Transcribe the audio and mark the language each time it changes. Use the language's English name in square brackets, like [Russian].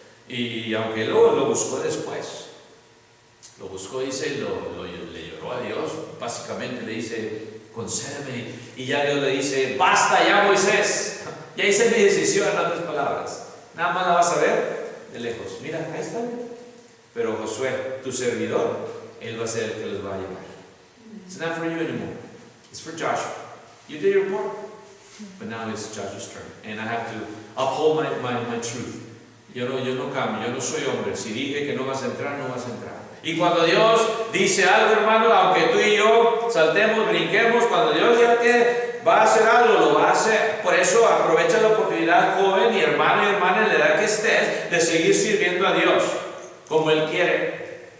[Spanish] Y aunque luego lo buscó después, lo buscó, dice, le lloró a Dios, básicamente le dice, concédeme, y ya Dios le dice, basta ya, Moisés, ya hice mi decisión, en otras palabras, nada más la vas a ver de lejos, mira, ahí está. Pero Josué, tu servidor, él va a ser el que los va a llevar. [English] It's not for you anymore, it's for Joshua. You did your part, but now it's Joshua's turn, and I have to uphold my truth. [Spanish] Yo no cambio, yo no soy hombre. Si dije que no vas a entrar, no vas a entrar. Y cuando Dios dice algo, hermano, aunque tú y yo saltemos, brinquemos, cuando Dios ya que va a hacer algo, lo va a hacer. Por eso aprovecha la oportunidad, joven y hermano y hermana, en la edad que estés, de seguir sirviendo a Dios como Él quiere.